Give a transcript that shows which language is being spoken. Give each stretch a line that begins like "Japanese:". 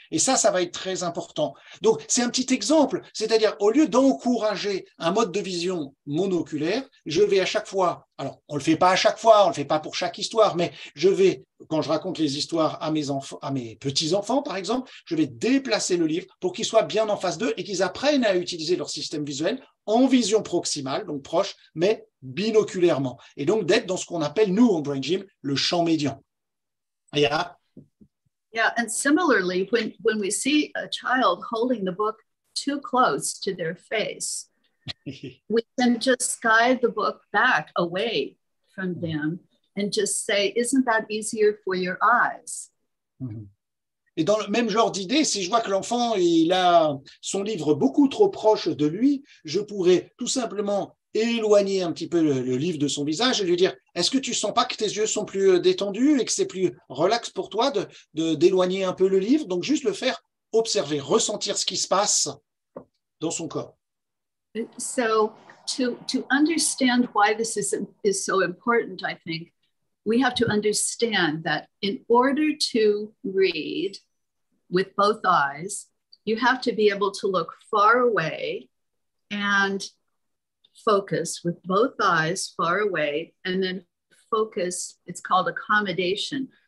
French: Et ça va être très important. Donc, c'est un petit exemple, c'est-à-dire au lieu d'encourager un mode de vision monoculaire, je vais à chaque fois, alors on ne le fait pas à chaque fois, on ne le fait pas pour chaque histoire, mais je vais, quand je raconte les histoires à mes petits-enfants, par exemple, je vais déplacer le livre pour qu'ils soient bien en face d'eux et qu'ils apprennent à utiliser leur système visuel en vision proximale, donc proche, mais binoculairement. Et donc d'être dans ce qu'on appelle, nous, en Brain Gym, le champ médian.
English: Yeah, and similarly, when we see a child holding the book too close to their face, we can just guide the book back away from them and just say, isn't that easier for your eyes?
French: Et dans le même genre d'idée, si je vois que l'enfant il a son livre beaucoup trop proche de lui, je pourrais tout simplement éloigner un petit peu le livre de son visage et lui dire « Est-ce que tu sens pas que tes yeux sont plus détendus et que c'est plus relax pour toi d'éloigner un peu le livre ?» Donc, juste le faire observer, ressentir ce qui se passe dans son corps.
English: So, to understand why this is so important, I think, we have to understand that in order to read with both eyes, you have to be able to look far away and focus with both eyes far away, and then focus, it's called accommodation,